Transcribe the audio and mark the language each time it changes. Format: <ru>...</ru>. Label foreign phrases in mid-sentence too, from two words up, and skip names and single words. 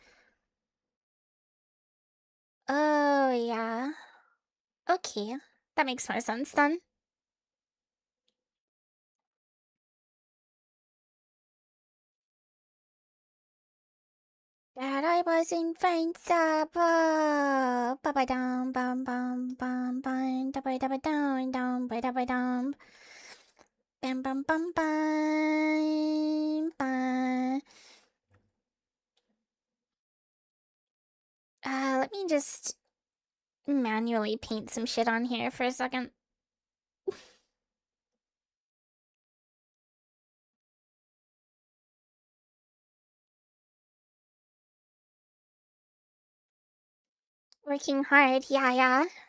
<en>Oh, yeah. Okay, that makes more sense then. That I was invincible. Ba ba dum bum bum bum bum da ba dum ba dum. Bam bum bum bum bum. Let me just manually paint some shit on here for a second. Working hard, yeah.</en>